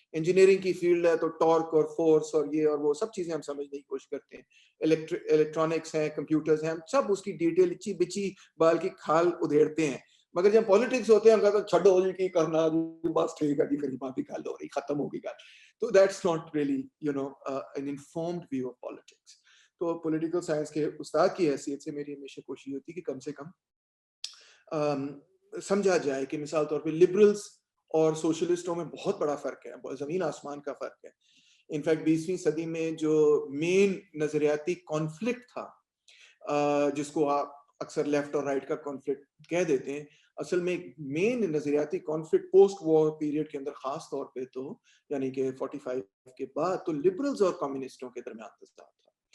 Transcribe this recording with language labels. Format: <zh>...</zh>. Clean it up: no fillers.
<ur>Engineering کی field ہے تو ٹارک اور فورس اور یہ اور وہ سب چیزیں ہم سمجھنے کی کوشش کرتے ہیں. الیکٹرانکس ہیں, کمپیوٹرز ہیں, ہم سب اس کی ڈیٹیل اچھی بچی بال کی کھال ادھیڑتے ہیں. مگر جب پالیٹکس ہوتے ہیں ہم کہتے ہیں</ur> <pa>چھڈو جی کی کرنا,</pa> <ur>بس ٹھیک ہے جی پھر بات ہی کر لو رہی,</ur> <pa>ختم ہوگی گل.</pa> <en>تو that's not really an informed view of politics.</en> <ur>تو پولیٹیکل سائنس کے استاد کی حیثیت سے میری ہمیشہ کوشش ہوتی ہے کہ کم سے کم سمجھا جائے کہ مثال طور پہ لبرلز اور سوشلسٹوں میں بہت بڑا فرق ہے, زمین آسمان کا فرق ہے. انفیکٹ 20ویں صدی میں جو مین نظریاتی کانفلکٹ تھا جس کو آپ اکثر لیفٹ اور رائٹ کا کانفلکٹ کہہ دیتے ہیں, اصل میں ایک مین نظریاتی کانفلکٹ پوسٹ وار پیریڈ کے اندر خاص طور پہ تو یعنی کہ 45 کے بعد تو لبرلز اور کمیونسٹوں کے درمیان تضاد تھا.</ur>